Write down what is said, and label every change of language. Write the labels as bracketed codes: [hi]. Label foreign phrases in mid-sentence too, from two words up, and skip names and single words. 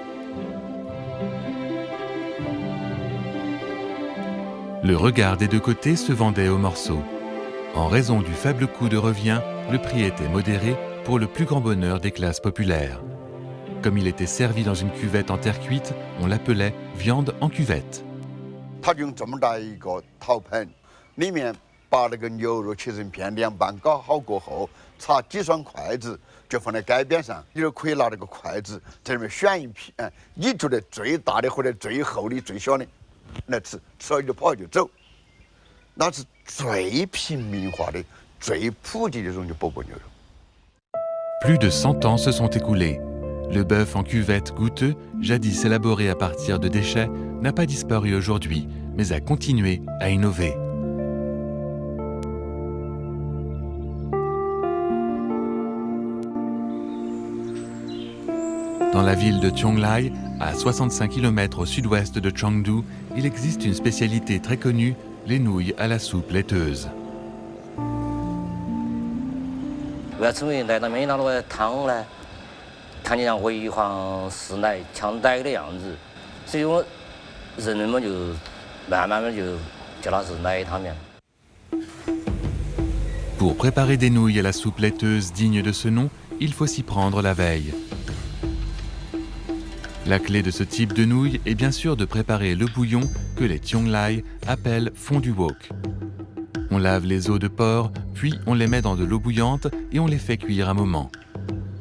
[fr] Le regard des deux côtés se vendait au morceau. En raison du faible coût de revient, le prix était modéré pour le plus grand bonheur des classes populaires. Comme il était servi dans une cuvette en terre cuite, on l'appelait viande en cuvette. [zh] 他用这么大一个陶盆，里面把那个牛肉切成片，凉拌搞好过后，插几双筷子，就放在街边上，你就可以拿那个筷子在里面选一片，你觉得最大的或者最厚的、最小的来吃，吃了就跑就走。那是最平民化的、最普及的这种就钵钵牛肉。 [fr] Plus de 100 ans se sont écoulés. Le bœuf en cuvette goûteux, jadis élaboré à partir de déchets, n'a pas disparu aujourd'hui, mais a continué à innover. Dans la ville de Qianglai, à 65 km au sud-ouest de Chengdu, il existe une spécialité très connue, les nouilles à la soupe laiteuse. [zh] 为了成为来到面那个汤呢，看起来微黄似奶、像奶的样子，所以我人们就慢慢的就叫它是奶汤面。 [fr] Pour préparer des nouilles à la soupe laiteuse digne de ce nom, il faut s'y prendre la veille. La clé de ce type de nouilles est bien sûr de préparer le bouillon que les Qianglai appellent fondu wok. On lave les os de porc, puis on les met dans de l'eau bouillante et on les fait cuire un moment.